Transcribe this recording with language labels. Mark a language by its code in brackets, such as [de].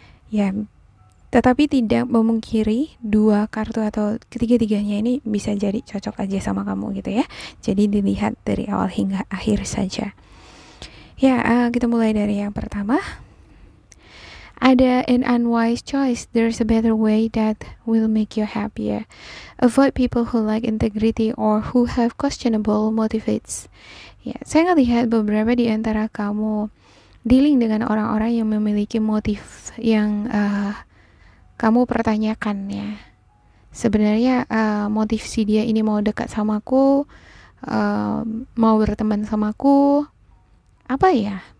[id] Ya, tetapi tidak memungkiri 2 kartu atau ketiga-tiganya ini bisa jadi cocok aja sama kamu gitu ya. Jadi dilihat dari awal hingga akhir saja. Ya, kita mulai dari yang pertama. [en] Ada an unwise choice. There's a better way that will make you happier. Avoid people who lack integrity or who have questionable motives. [id] Ya, saya ngelihat beberapa di antara kamu dealing dengan orang-orang yang memiliki motif yang kamu pertanyakan, ya. Sebenarnya motif si dia ini mau dekat sama aku, mau berteman sama aku, apa ya?